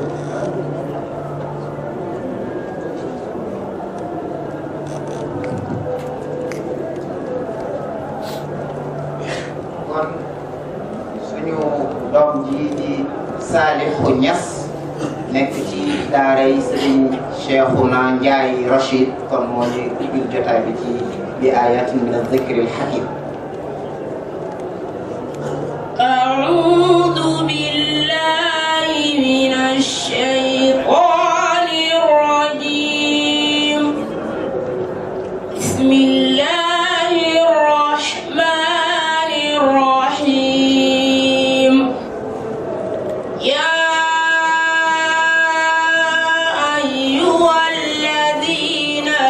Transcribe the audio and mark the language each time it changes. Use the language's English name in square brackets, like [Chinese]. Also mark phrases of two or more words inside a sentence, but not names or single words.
[Wolof] suñu doom ji di Salihu Niass nekk ci daaray Serigne Cheikhouna Ndiaye Rachid kon moo ñu ubbil jotaay bi ci bi [Arabic] آيات من الذكر الحكيم. أعوذ بالله من الشيطان الرجيم بسم الله الرحمن الرحيم يا أيها الذين